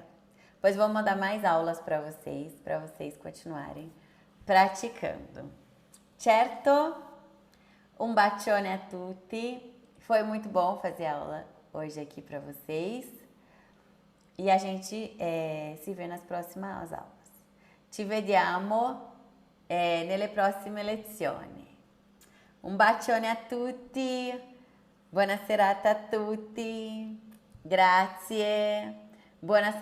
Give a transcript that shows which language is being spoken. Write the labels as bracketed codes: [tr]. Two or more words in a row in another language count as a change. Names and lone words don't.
[pt] Pois vou mandar mais aulas para vocês continuarem praticando. Certo? Um [it] bacione a tutti. [pt] Foi muito bom fazer aula hoje aqui para vocês. E a gente se vê nas próximas aulas. [it] Ci vediamo nelle prossime lezioni. Un bacione a tutti. Buona serata a tutti. Grazie. Buona